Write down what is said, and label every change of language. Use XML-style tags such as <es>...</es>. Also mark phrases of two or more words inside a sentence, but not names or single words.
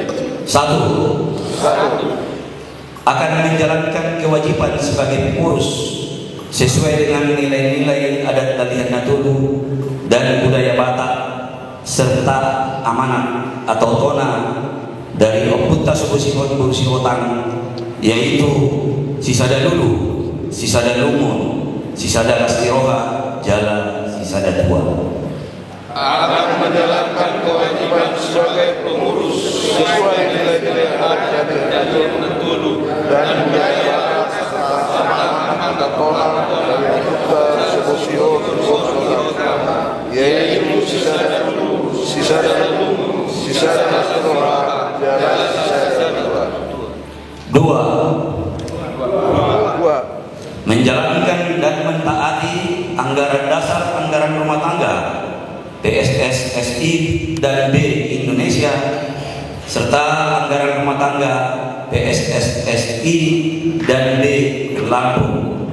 <id>Satu, Satu, akan menjalankan kewajiban sebagai pengurus sesuai dengan nilai-nilai adat Dalian Natulu dan budaya Batak serta amanat atau tona dari Oputta Subusikon Bursiotang, yaitu Sisada Lulu, Sisada Lumun, Sisada Lastiroha, Jala Sisada Tua. akan menjalankan kewajiban sebagai pengurus sesuai nilai-nilai adat Dalian Natulu dan budaya Batak serta amanat dan tona dari Oputta Subusikon, yaitu Sisada Lulu, Sisada Lumun, Sisada Lastiroha, Jala Sisada Tua. Dua, Dua, menjalankan dan mentaati anggaran dasar, anggaran rumah tangga PSSSI dan B Indonesia serta anggaran rumah tangga PSSSI dan B Lampung,</id>